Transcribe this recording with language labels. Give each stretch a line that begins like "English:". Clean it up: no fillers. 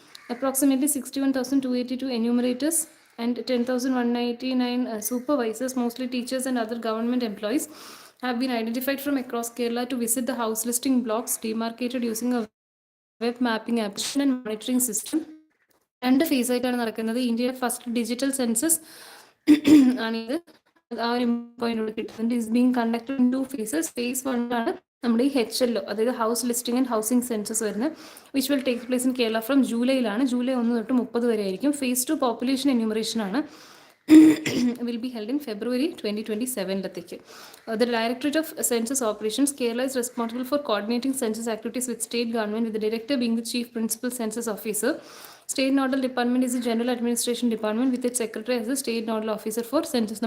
English: Approximately 61,282 enumerators and 10,199 supervisors, mostly teachers and other government employees, have been identified from across Kerala to visit the house listing blocks demarcated using a web mapping application and monitoring system.
Malayalam: 2 phase ആയിട്ടാണ് നടക്കുന്നത്. ഇന്ത്യയുടെ first digital census ആണിത്. ആ ഒരു point കിട്ടുന്നുണ്ട്.
English: Is being conducted in 2 phases.
Malayalam: Face 1 ആണ് നമ്മുടെ ഈ HLO, അതായത് house listing and housing census വരുന്നത്,
English: which will take place in Kerala from
Malayalam: ജൂലൈയിലാണ്. July 1 തൊട്ട് 30 വരെ ആയിരിക്കും. ഫേസ് 2 പോപ്പുലേഷൻ എന്യൂമറേഷൻ ആണ്,
English: will be held in February 2027. The Directorate of Census Operations, Kerala, is responsible for coordinating census activities with state government, with the director being the chief principal census officer. State Nodal Department is the General Administration Department with its secretary as the State Nodal Officer for Census.